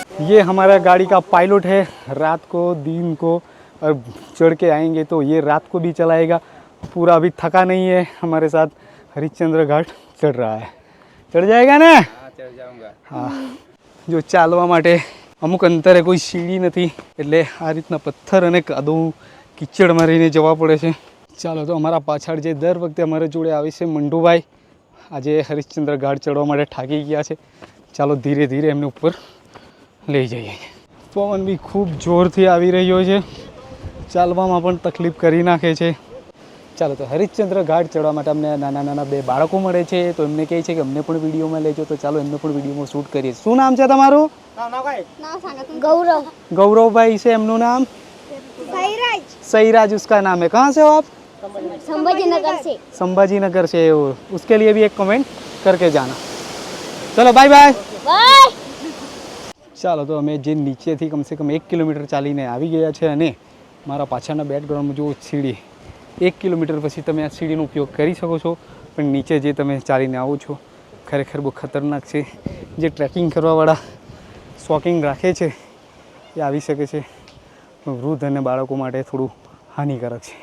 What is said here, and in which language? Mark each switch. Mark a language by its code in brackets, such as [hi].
[hi] ये हमारा गाड़ी का पायलट है। रात को दिन को और चढ़ के आएंगे तो ये रात को भी चलाएगा। पूरा अभी थका नहीं है, हमारे साथ हरिश्चंद्र घाट चढ़ रहा है। चढ़ जाएगा ना? चढ़ जाऊंगा। [gu] हाँ, જો ચાલવા માટે અમુક અંતરે કોઈ સીડી નથી, એટલે આ રીતના પથ્થર અને કાદવ કિચડમાં રહીને જવા પડે છે। ચાલો, તો અમારા પાછળ જે દર વખતે અમારા જોડે આવે છે મંડુભાઈ, આજે હરિશ્ચંદ્ર ઘાટ ચડવા માટે થાકી ગયા છે। ચાલો ધીરે ધીરે એમને ઉપર લઈ જઈએ। પવન બી ખૂબ જોરથી આવી રહ્યો છે, ચાલવામાં પણ તકલીફ કરી નાખે છે। ચાલો, તો હરિશ્ચંદ્ર ઘાટ ચડવા માટે અમને નાના 2 બાળકો મળે છે, તો એમને કહે છે કે અમને પણ વિડીયોમાં લેજો। તો ચાલો, એમને પણ વિડીયોમાં શૂટ કરીએ। શું નામ છે તમારું? गौरव। [hi] गौरव भाई से एमનું नाम? सईराज। सईराज उसका नाम है। कहाँ से हो आप? संभाजी नगर से। संभाजी नगर से हो, उसके लिए भी एक कमेंट करके जाना। चलो बाय बाय बाय। [gu] ચાલો, તો અમે જે નીચેથી કમસે કમ 1 કિલોમીટર ચાલીને આવી ગયા છે, અને મારા પાછળના બેકગ્રાઉન્ડમાં જો સીડી 1 કિલોમીટર પછી તમે આ સીડીનો ઉપયોગ કરી શકો છો, પણ નીચે જે તમે ચાલીને આવો છો ખરેખર બહુ ખતરનાક છે। જે ટ્રેકિંગ કરવાવાળા શોખીન રાખે છે એ આવી શકે છે, પણ વૃદ્ધ અને બાળકો માટે થોડું હાનિકારક છે।